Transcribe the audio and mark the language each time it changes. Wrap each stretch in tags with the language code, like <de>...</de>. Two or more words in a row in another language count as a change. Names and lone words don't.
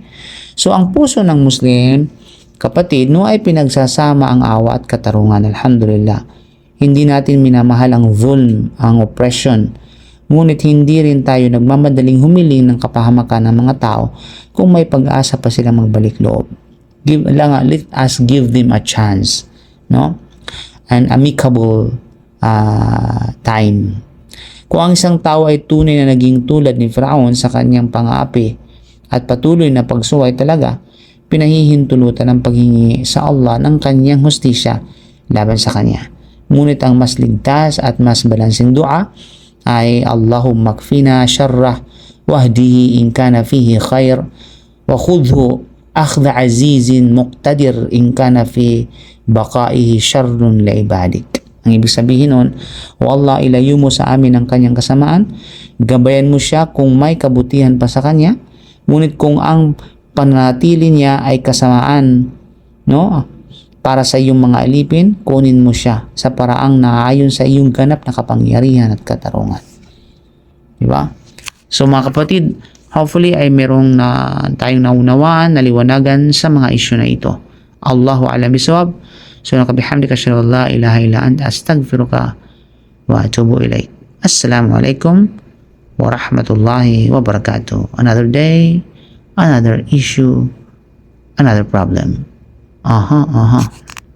<tl>So ang puso ng Muslim, kapatid, no, ay pinagsasama ang awa at katarungan.</tl> <ar>Alhamdulillah.</ar> <tl>Hindi natin minamahal ang zulm, ang oppression. Ngunit hindi rin tayo nagmamadaling humiling ng kapahamakan ng mga tao kung may pag-asa pa silang magbalik loob.</tl> <en>Let us give them a chance, no? An amicable time.</en> <tl>Kung ang isang tao ay tunay na naging tulad ni Firaun sa kanyang pang-aapi at patuloy na pagsuway talaga, pinahihintulutan ang paghingi sa Allah ng kanyang hustisya laban sa kanya. Ngunit ang mas ligtas at mas balansing dua ay</tl> <ar>اللهم اكفنا شره واهده إن كان فيه خير وخذه أخذ عزيز مقتدر إن كان في بقائه شر لعبادك.</ar> <tl>Ang ibig sabihin nun, O Allah, ilayo mo sa amin ang kanyang kasamaan, gabayan mo siya kung may kabutihan pa sa kanya, ngunit kung ang pananatili niya ay kasamaan, no, para sa iyong mga alipin, kunin mo siya sa paraang naayon sa iyong ganap na kapangyarihan at katarungan. Diba? So mga kapatid, hopefully ay merong tayong naunawaan, naliwanagan sa mga isyu na ito.</tl> <ar>الله أعلم بالصواب. سبحانك أشهد أن لا إله إلا أنت أستغفرك وأتوب إليك. السلام عليكم ورحمة الله وبركاته.</ar> <en>Another day, another issue, another problem.</en>